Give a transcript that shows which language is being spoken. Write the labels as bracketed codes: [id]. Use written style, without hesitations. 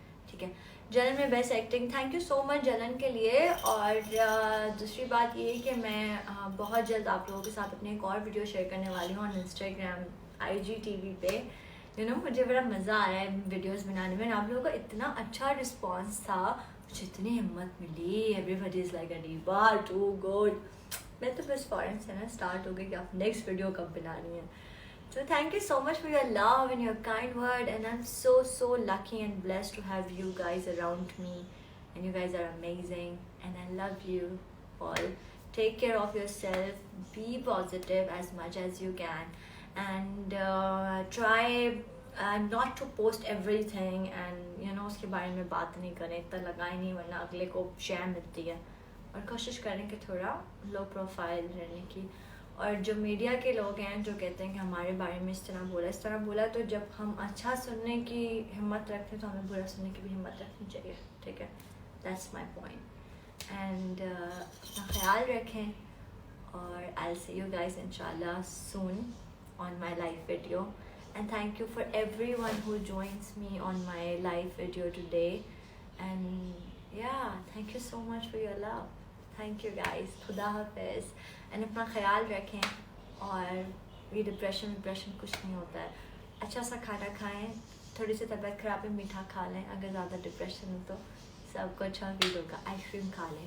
[ur] ٹھیک ہے, جلن میں best acting, [en] thank you so much [ur] جلن کے لیے. اور دوسری بات یہ کہ میں بہت جلد آپ لوگوں کے ساتھ اپنے ایک اور ویڈیو شیئر کرنے والی ہوں آن انسٹاگرام, IG TV پہ. مجھے بڑا مزہ آ رہا ہے ویڈیوز بنانے میں. آپ لوگوں کا اتنا اچھا رسپانس تھا, مجھے اتنی ہمت ملی. [en] Everybody is like Areeba too good. [ur] میں تو بس فوراً سے نا اسٹارٹ ہو گئی کہ آپ نیکسٹ ویڈیو کب بنانی ہے. [en] So thank you so much for your love and your kind word, and I'm so lucky and blessed to have you guys around me, and you guys are amazing and I love you all. Take care of yourself, be positive as much as you can, and try not to post everything, and [ur] اس کے بارے میں بات نہیں کریں, اتنا لگائیں نہیں ورنہ اگلے کو شیئر ملتی ہے. اور کوشش کریں کہ تھوڑا لو پروفائل رہنے کی. اور جو میڈیا کے لوگ ہیں جو کہتے ہیں کہ ہمارے بارے میں اس طرح بولا, تو جب ہم اچھا سننے کی ہمت رکھتے تو ہمیں برا سننے کی بھی ہمت رکھنی چاہیے. ٹھیک ہے, [en] That's my point. [ur] اینڈ اپنا خیال رکھیں, اور [en] I'll see you guys inshallah soon on my live video. And thank you for everyone who joins me on my live video today. And yeah, thank you so much for your love. Thank you guys, [ur] خدا حافظ. And اپنا خیال رکھیں, اور یہ depression کچھ نہیں ہوتا ہے. اچھا سا کھانا کھائیں, تھوڑی سی طبیعت خراب ہے میٹھا کھا لیں, اگر زیادہ ڈپریشن ہو تو سب کو اچھا فیل ہوگا, آئس کریم کھا لیں.